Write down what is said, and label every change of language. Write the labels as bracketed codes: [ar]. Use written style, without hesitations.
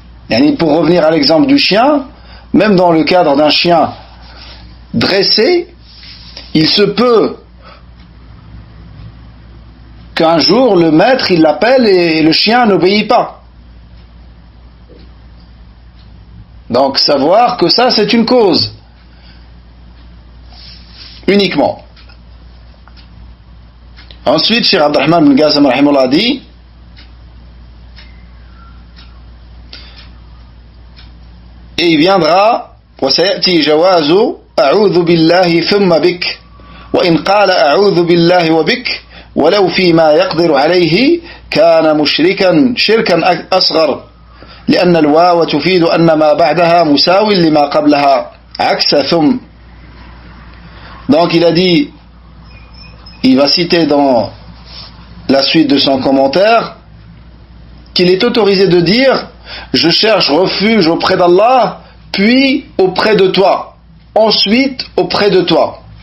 [fr] Et pour revenir à l'exemple du chien, même dans le cadre d'un chien dressé, il se peut qu'un jour le maître il l'appelle et le chien n'obéit pas. Donc savoir que ça c'est une cause uniquement. Ensuite, Cheikh Abdurrahman bin Qasim rahimahullah dit et il viendra [ar] وسيأتي جواز أعوذ بالله ثم بك وإن قال أعوذ بالله وبك ولو فيما يقدر عليه كان مشركا شركا أصغر لأن الواو تفيد أن ما بعدها مساو لما قبلها عكس ثم. [fr] Donc il a dit, il va citer dans la suite de son commentaire qu'il est autorisé de dire je cherche refuge auprès d'Allah puis auprès de toi, ensuite auprès de toi.